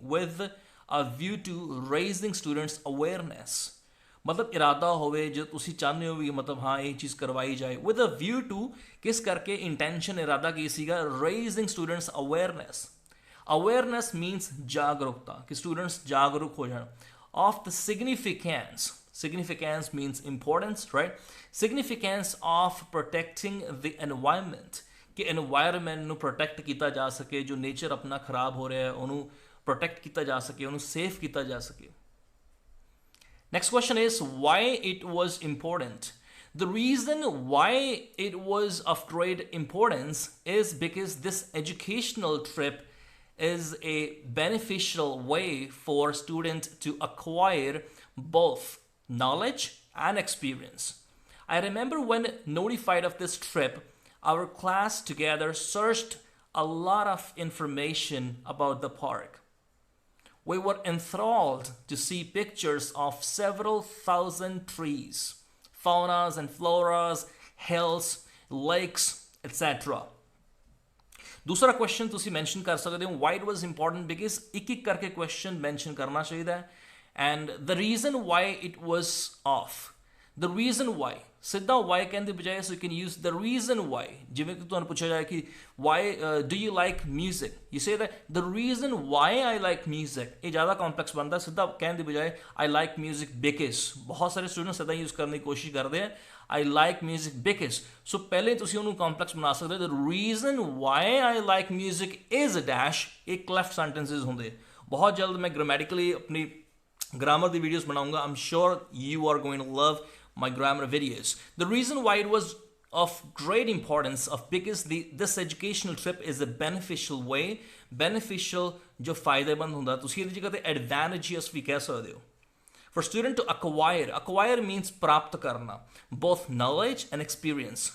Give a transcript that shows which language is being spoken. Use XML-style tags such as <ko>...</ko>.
<en>with a view to raising students awareness,</en> <pa>ਮਤਲਬ ਇਰਾਦਾ ਹੋਵੇ ਜੋ ਤੁਸੀਂ ਚਾਹੁੰਦੇ ਹੋ ਵੀ ਮਤਲਬ ਹਾਂ ਇਹ ਚੀਜ਼ ਕਰਵਾਈ ਜਾਏ.</pa> <en>with a view to,</en> <pa>ਕਿਸ ਕਰਕੇ? ਇੰਟੈਂਸ਼ਨ, ਇਰਾਦਾ ਕੀ ਸੀਗਾ?</pa> <en>Raising students awareness. Awareness means</en> <pa>ਜਾਗਰੂਕਤਾ, ਕਿ ਸਟੂਡੈਂਟਸ ਜਾਗਰੂਕ ਹੋ ਜਾਣ.</pa> <en>Of the significance means importance, right? Significance of protecting the environment,</en> <pa>ਕਿ environment ਨੂੰ protect ਕੀਤਾ ਜਾ ਸਕੇ, ਜੋ nature ਆਪਣਾ ਖਰਾਬ ਹੋ ਰਿਹਾ ਹੈ ਉਹਨੂੰ protect ਕੀਤਾ ਜਾ ਸਕੇ, ਉਹਨੂੰ safe ਕੀਤਾ ਜਾ ਸਕੇ.</pa> <en>Next question is why it was important. The reason why it was of great importance is because this educational trip is a beneficial way for students to acquire both knowledge and experience. I remember when notified of this trip, our class together searched a lot of information about the park. We were enthralled to see pictures of several thousand trees, faunas and floras, hills, lakes, etc.</en> <hi>दूसरा question</hi> <pa>ਤੁਸੀਂ mention ਕਰ ਸਕਦੇ ਹੋ</pa> <en>why it was important because</en> <pa>ਇੱਕ ਇੱਕ ਕਰਕੇ question mention ਕਰਨਾ ਚਾਹੀਦਾ ਹੈ</pa> <en>and the reason why it was off, the reason why,</en> <pa>ਸਿੱਧਾ why ਕਹਿਣ ਦੀ ਬਜਾਏ</pa> <en>so you can use the reason why.</en> <pa>ਜਿਵੇਂ ਕਿ ਤੁਹਾਨੂੰ ਪੁੱਛਿਆ ਜਾਏ ਕਿ</pa> <en>why do you like music, you say that the reason why I like music.</en> <pa>ਇਹ ਜ਼ਿਆਦਾ ਕੰਪਲੈਕਸ ਬਣਦਾ, ਸਿੱਧਾ ਕਹਿਣ ਦੀ ਬਜਾਏ</pa> <en>I like music because.</en> <pa>ਬਹੁਤ ਸਾਰੇ ਸਟੂਡੈਂਟਸ ਸਿੱਧਾ ਯੂਜ਼ ਕਰਨ ਦੀ ਕੋਸ਼ਿਸ਼ ਕਰਦੇ ਆ</pa> <en>I like music because.</en> <pa>ਸੋ ਪਹਿਲੇ ਤੁਸੀਂ ਉਹਨੂੰ ਕੰਪਲੈਕਸ ਬਣਾ ਸਕਦੇ ਹੋ</pa> <en>the reason why I like music is a dash.</en> <pa>ਇੱਕ ਲੈਫਟ ਸੈਂਟੈਂਸਸ ਹੁੰਦੇ, ਬਹੁਤ ਜਲਦ ਮੈਂ ਗ੍ਰਾਮੈਟਿਕਲੀ ਆਪਣੀ grammar the videos</pa> <hi>बनाऊंगा.</hi> <en>I'm sure you are going to love my grammar videos. The reason why it was of great importance of because this educational trip is a beneficial way, beneficial</en> <hi>जो फायदेमंद</hi> <pa>ਹੁੰਦਾ, ਤੁਸੀਂ ਇਹਦੀ ਜਗ੍ਹਾ ਤੇ advantageous ਵੀ ਕਹਿ ਸਕਦੇ ਹੋ.</pa> <en>For student to acquire means</en> <hi>प्राप्त करना,</hi> <en>both knowledge and experience.</en>